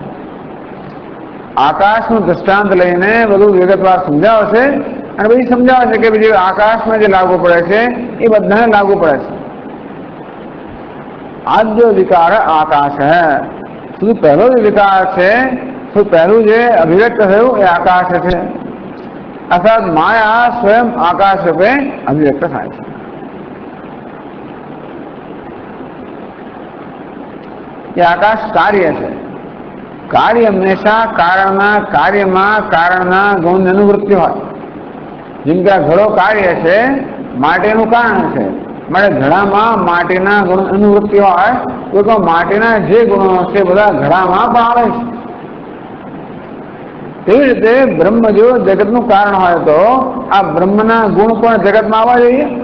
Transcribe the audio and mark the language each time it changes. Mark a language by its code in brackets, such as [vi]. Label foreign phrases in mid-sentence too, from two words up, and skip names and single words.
[gu] આકાશનું દ્રષ્ટાંત લઈને બધું વિગતવાર સમજાવશે અને પછી સમજાવે છે કે બીજું આકાશમાં જે લાગુ પડે છે એ બધાને લાગુ પડે છે. આદ્ય વિકાર આકાશ સૌથી પહેલો જે વિકાર છે, સૌથી પહેલું જે અભિવ્યક્ત થયું એ આકાશ છે. અર્થાત માયા સ્વયં આકાશ રૂપે અભિવ્યક્ત થાય છે। [hi] ये आकाश कार्य है। [gu] કાર્ય હમેશા કારણના कार्यમાં કારણના ગુણની અનુવૃત્તિ હોય। જેમ કે ઘડો કાર્ય છે, માટીનું કારણ છે, માટે ઘડામાં માટીના ગુણ અનુવૃત્તિ હોય તો માટીના જે ગુણો છે બધા ઘડામાં પણ આવે છે। તેવી રીતે બ્રહ્મ જો જગતનું કારણ હોય તો આ બ્રહ્મના ગુણ પણ જગતમાં આવવા જોઈએ।